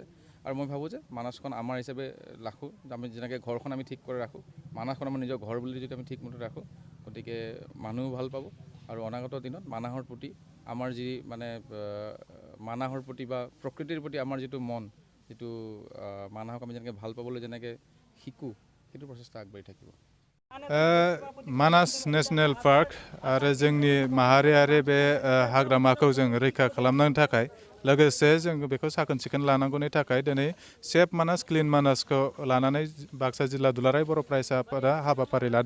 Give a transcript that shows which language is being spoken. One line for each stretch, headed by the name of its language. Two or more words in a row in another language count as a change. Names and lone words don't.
Assamese: আৰু মই ভাবোঁ যে মানসখন আমাৰ হিচাপে ৰাখোঁ, আমি যেনেকৈ ঘৰখন আমি ঠিক কৰি ৰাখোঁ, মানসখন আমাৰ নিজৰ ঘৰ বুলি যদি আমি ঠিকমতে ৰাখোঁ, গতিকে মানুহো ভাল পাব। আৰু অনাগত দিনত মানাহৰ প্ৰতি আমাৰ যি মানাহৰ প্ৰতি বা প্ৰকৃতিৰ প্ৰতি আমাৰ যিটো মন, যিটো মানাহক আমি যেনেকৈ ভাল পাবলৈ যেনেকৈ শিকোঁ, সেইটো প্ৰচেষ্টা আগবাঢ়ি থাকিব।
Bodo: मानास
English: national park
Bodo: आरो जोंनि माहारियारि बे हाग्रामाखौ जों रैखा खालामनो थाखाय लोगोसे जों बेखौ साखोन सिखोन लानांगौनि थाखाय दिनै सेफ मानास क्लिन मानासखौ लानानै बाक्सा जिल्ला दुलाराय बर' फरायसा आफादा हाबाफारि लादों।